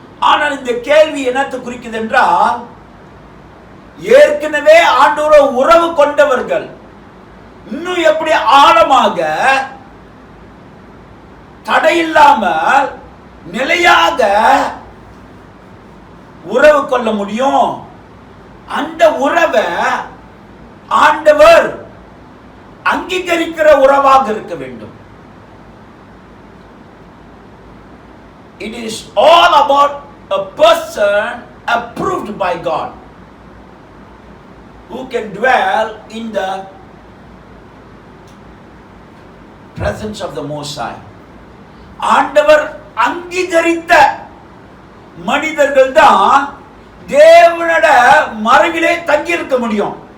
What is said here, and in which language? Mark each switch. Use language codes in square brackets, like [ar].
[ta] ஆனால் இந்த கேள்வி என்னத்தை குறிக்குது என்றால், ஏற்கனவே ஆண்டவரோடு உறவு கொண்டவர்கள் இன்னும் எப்படி ஆழமாக தடையில்லாமல் நிலையாக உறவு கொள்ள முடியும். அந்த உறவை ஆண்டவர் அங்கீகரிக்கிற உறவாக இருக்க வேண்டும். [en] It is all about a person approved by God who can dwell in the presence of the Most High. [ta] ஆண்டவர் அங்கீகரித்த மனிதர்கள் தான் தேவனோட மறைவிலே தங்கி இருக்க முடியும்.